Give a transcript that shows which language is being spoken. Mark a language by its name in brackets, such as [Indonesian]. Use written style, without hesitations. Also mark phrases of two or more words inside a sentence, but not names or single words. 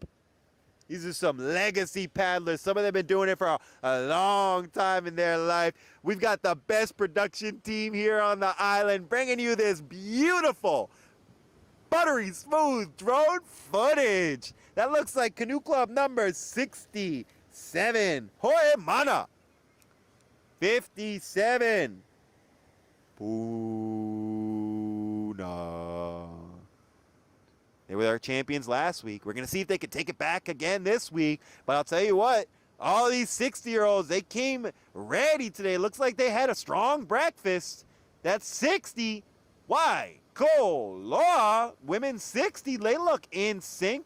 [English] These are some legacy paddlers. Some of them have been doing it for a long time in their life. We've got the best production team here on the island bringing you this beautiful, buttery smooth drone footage. That looks like Canoe Club number 67. Hoi Mana. 57. Puna. They were our champions last week. We're going to see if they can take it back again this week. But I'll tell you what, all these 60-year-olds, they came ready today. Looks like they had a strong breakfast. That's 60. Why? Koloa, women 60, they look in sync.